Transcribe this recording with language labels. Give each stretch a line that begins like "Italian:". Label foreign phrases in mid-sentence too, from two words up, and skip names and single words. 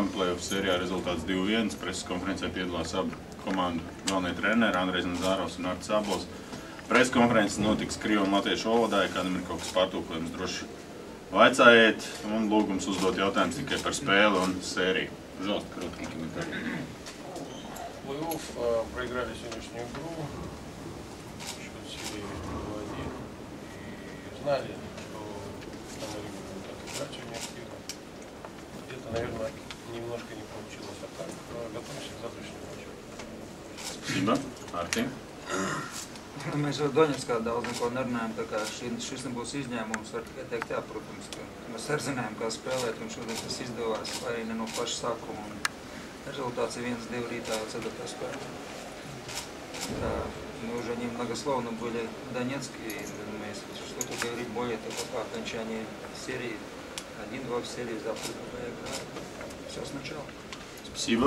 Latvian: Play-off sērijā rezultāts 2-1. Preses konferencē piedalās abu komandu galvenie treneri Andrejs Nazarovs un Artis Abols. Preses konferences notiks krievu un latviešu valodā, ja kādam ir kaut kas pārtulkojums, droši vaicājiet un lūgums uzdot jautājumus tikai par spēli un sēriju.
Russian: Пожалуйста, короткий комментарий. Плей-офф проиграли сегодняшнюю игру. Счет серии 2-1. И знали, что Америка будет так играть очень активно. Где-то, наверное, немножко не получилось. А так готовимся к завтрашнему матчу. Спасибо.
Latvian: Arti? Mēs ar Doņetskā daudz neko nerunājam, tā kā šis nebūs izņēmums, var tikai teikt, jā, protams, ka mēs arī zinājām, kā spēlēt, un šodien tas izdevās, arī ne no paša sākuma, un
Russian: результаты 1-2 ритая в ЦДК спорта. Мы уже немногословно были в Донецке, и что тут говорить более того, по окончании серии, 1-2 в серии, завтра поиграем. Все сначала. Спасибо.